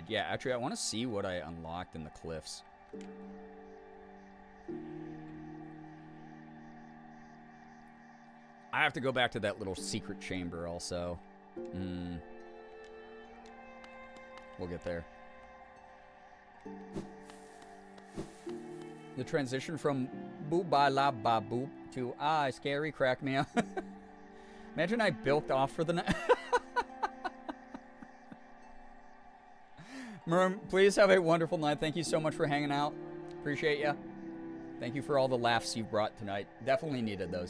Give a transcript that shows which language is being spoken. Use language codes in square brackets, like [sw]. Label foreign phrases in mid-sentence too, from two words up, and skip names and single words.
[en] Yeah, actually, I want to see what I unlocked in the cliffs. I have to go back to that little secret chamber also. We'll get there. The transition from boop ba la ba boop to scary crack me up. Imagine I bilked off for the night. Merm, please have a wonderful night. Thank you so much for hanging out. Appreciate ya. Thank you for all the laughs you've brought tonight. Definitely needed those.